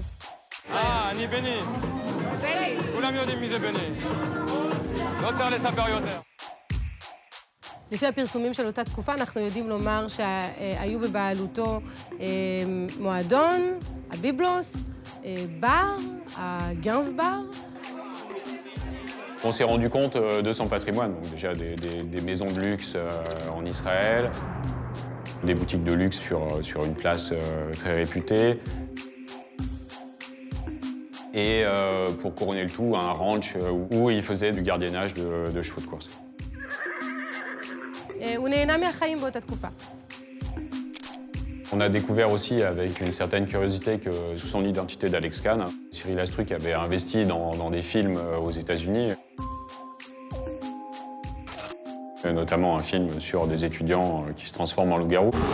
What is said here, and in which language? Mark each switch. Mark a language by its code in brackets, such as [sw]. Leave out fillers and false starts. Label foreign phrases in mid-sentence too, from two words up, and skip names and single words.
[he] אני בני. בני. כולם יודעים מי זה בני. לא צריך לספר יותר. לפי הפרסומים של אותה תקופה, אנחנו יודעים לומר שהיו בבעלותו מועדון, הביבלוס, בר, הגנסבר. [fr] On s'est rendu compte de son patrimoine, donc déjà des maisons de luxe en Israël, des boutiques de luxe sur une place très réputée, et pour couronner le tout, un ranch où il faisait du gardiennage de chevaux de course. [he] הוא נהנה מהחיים באותה תקופה. [fr] On a découvert aussi avec une certaine curiosité que sous son identité d'Alex Kahn, Cyril Astruc avait investi dans des films aux États-Unis, notamment un film sur des étudiants qui se transforment en loups-garous.